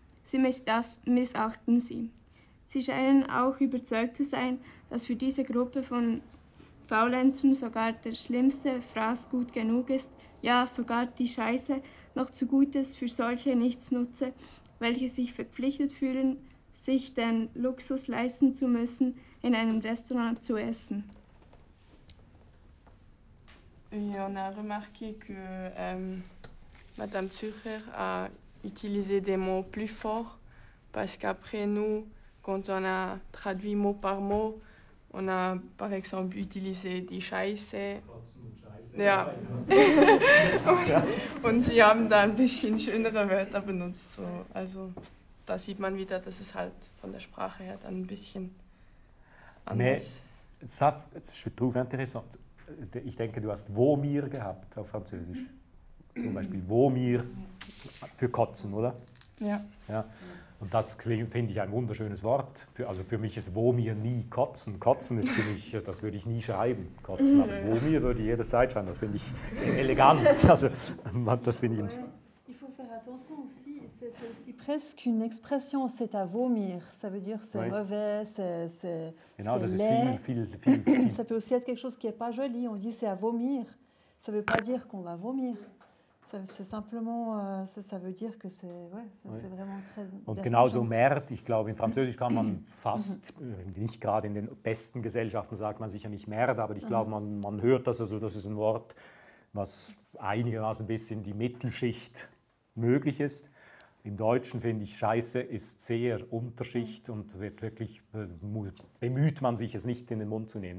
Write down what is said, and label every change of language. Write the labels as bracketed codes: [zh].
[de] Sie missachten sie. Sie scheinen auch überzeugt zu sein, dass für diese Gruppe von Faulenzern sogar der schlimmste Fraß gut genug ist, ja sogar die Scheiße noch zu gut ist für solche Nichtsnutze, welche sich verpflichtet fühlen, sich den Luxus leisten zu müssen, in einem Restaurant zu essen. [fr] Oui, on a remarqué que Madame Zürcher a utilisé des mots plus forts parce qu'après nous, quand on a traduit mot par mot, on a par exemple utilisé die Scheiße. [de] Ja. Und sie haben da ein bisschen schönere Wörter benutzt. So. Also da sieht man wieder, dass es halt von der Sprache her dann ein bisschen anders ist. [fr] Ça, je trouve intéressant. [de] Ich denke, du hast Vomir gehabt auf Französisch. Zum Beispiel Vomir für Kotzen, oder? Ja. Ja. Und das finde ich ein wunderschönes Wort. Also für mich ist Vomir nie Kotzen. Kotzen ist für mich, das würde ich nie schreiben, Kotzen. Aber Vomir würde ich jederzeit schreiben. Das finde ich elegant. Also, das finde ich. [fr] Il faut faire attention aussi, c'est aussi presque une expression, c'est à vomir. Ça veut dire c'est mauvais, c'est laid. [de] Viel. [fr] Ça peut aussi être quelque chose qui n'est pas joli. On dit c'est à vomir. Ça ne veut pas dire qu'on va vomir. C'est simplement, ça veut dire que c'est vraiment très... [de] Und genauso Merde, ich glaube, in Französisch kann man fast, nicht gerade in den besten Gesellschaften sagt man sicher nicht Merde, aber ich glaube, man hört das, also das ist ein Wort, was einigermaßen bis in die Mittelschicht möglich ist. Im Deutschen finde ich, Scheiße ist sehr Unterschicht und wird wirklich, bemüht man sich, es nicht in den Mund zu nehmen.